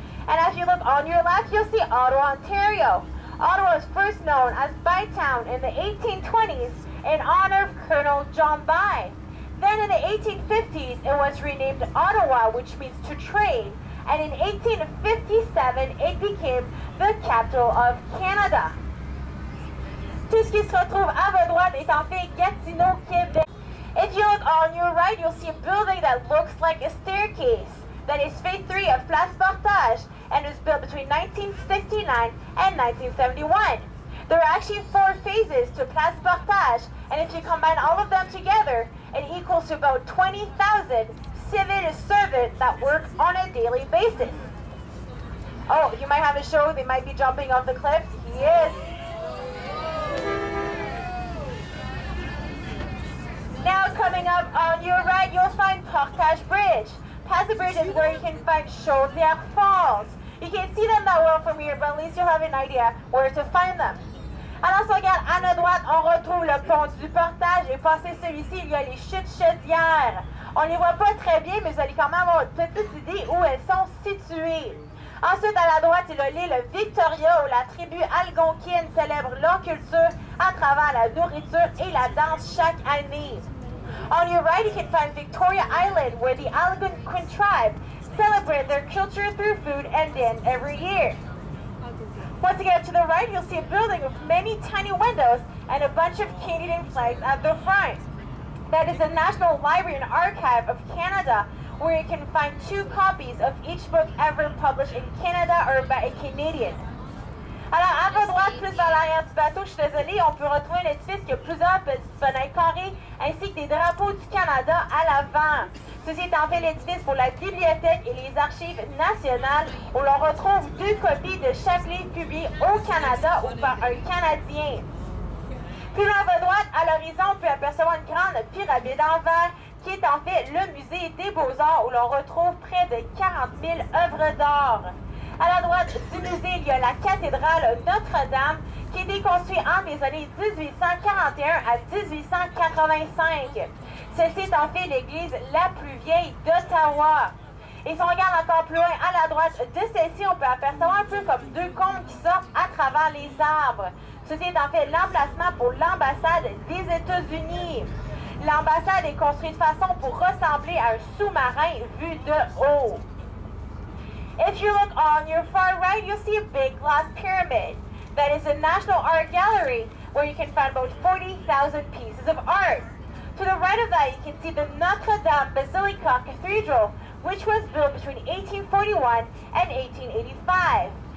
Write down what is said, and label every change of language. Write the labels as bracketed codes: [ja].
[en] And as you look on your left, you'll see Ottawa, Ontario. Ottawa was first known as Bytown in the 1820s in honor of Colonel John By. Then in the 1850s, it was renamed Ottawa, which means to trade. And in 1857, it became the capital of Canada. [fr] Tout ce qui se retrouve à votre droite est en fait Gatineau, Québec. [en] If you look on your right, you'll see a building that looks like a staircase. That is Phase 3 of Place Portage, and it was built between 1969 and 1971. There are actually 4 phases to Place Portage, and if you combine all of them together, it equals to about 20,000 civil servants that work on a daily basis. Oh, you might have a show, they might be jumping off the cliff. Yes. Now coming up on your right, you'll find Portage Bridge. Past the bridge is where you can find Chaudière Falls. You can't see them that well from here, but at least you'll have an idea where to find them. [fr] Alors, si on regarde à notre droite, on retrouve le pont du Portage, et passé celui-ci, il y a les chutes Chaudière. On ne les voit pas très bien, mais vous allez quand même avoir une petite idée où elles sont situées. Ensuite, à la droite, il y a l'île Victoria, où la tribu algonquine célèbre leur culture à travers la nourriture et la danse chaque année. [en] On your right, you can find Victoria Island, where the Algonquin tribe celebrate their culture through food and dance every year. Once you get to the right, you'll see a building with many tiny windows and a bunch of Canadian flags at the front. That is the National Library and Archive of Canada, where you can find 2 copies of each book ever published in Canada or by a Canadian. [fr] Alors, à votre droite, plus vers l'arrière du bateau, je suis désolée, on peut retrouver un édifice qui a plusieurs petites fenêtres carrées, ainsi que des drapeaux du Canada à l'avant. Ceci est en fait l'édifice pour la bibliothèque et les archives nationales, où l'on retrouve 2 copies de chaque livre publié au Canada ou par un Canadien. Plus loin à votre droite, à l'horizon, on peut apercevoir une grande pyramide en verre, qui est en fait le musée des Beaux-Arts, où l'on retrouve près de 40 000 œuvres d'art. À la droite du musée, il y a la cathédrale Notre-Dame, qui a été construit entre les années 1841 à 1885. Celle-ci est en fait l'église la plus vieille d'Ottawa. Et si on regarde encore plus loin à la droite de celle-ci, on peut apercevoir un peu comme deux cônes qui sortent à travers les arbres. Ceci est en fait l'emplacement pour l'ambassade des États-Unis. L'ambassade est construite de façon pour ressembler à un sous-marin vu de haut. [en] If you look on your far right, you'll see a big glass pyramid. That is the National Art Gallery, where you can find about 40,000 pieces of art. To the right of that, you can see the Notre Dame Basilica Cathedral, which was built between 1841 and 1885.